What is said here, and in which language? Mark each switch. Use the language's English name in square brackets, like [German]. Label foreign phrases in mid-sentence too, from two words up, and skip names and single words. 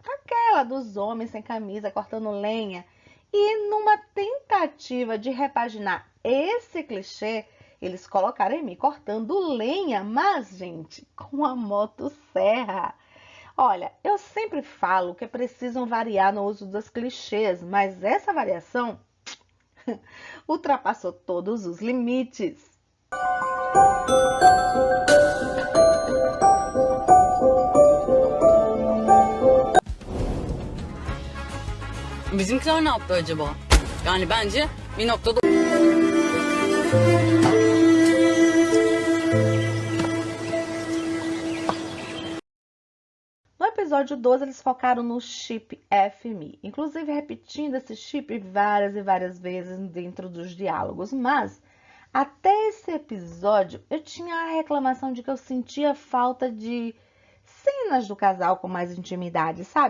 [Portuguese] Aquela dos homens sem camisa cortando lenha. E numa tentativa de repaginar esse clichê, eles colocaram em mim cortando lenha, mas, gente, com a motosserra. Olha, eu sempre falo que precisam variar no uso dos clichês, mas essa variação ultrapassou todos os limites. [Turkish] Bizimkiler ne yaptı acaba? Yani bence bir noktada... [Portuguese] No episódio 12, eles focaram no chip FMI, inclusive repetindo esse chip várias e várias vezes dentro dos diálogos, mas até esse episódio eu tinha a reclamação de que eu sentia falta de cenas do casal com mais intimidade, sabe?